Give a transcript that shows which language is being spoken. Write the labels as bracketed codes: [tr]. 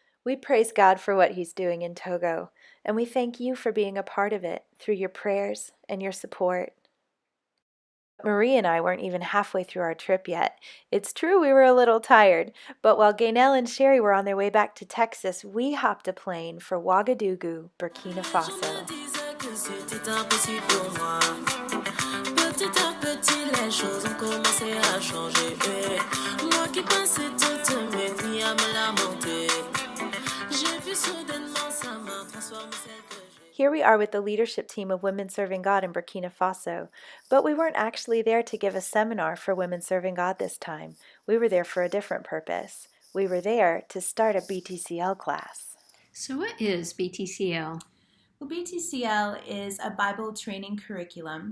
[en] We praise God for what He's doing in Togo, and we thank you for being a part of it through your prayers and your support. Marie and I weren't even halfway through our trip yet. It's true we were a little tired, but while Gaynell and Sherry were on their way back to Texas, we hopped a plane for Ouagadougou, Burkina Faso. [fr] C'était impossible pour moi. Petit à petit, les choses ont commencé à changer. Moi qui pensais toutes mes nuits à me lamenter, j'ai vu soudainement sa main transformer celle que j'ai. [en] Here we are with the leadership team of Women Serving God in Burkina Faso, but we weren't actually there to give a seminar for Women Serving God this time. We were there for a different purpose. We were there to start a BTCL class. So, what is BTCL? Well, BTCL is a Bible training curriculum.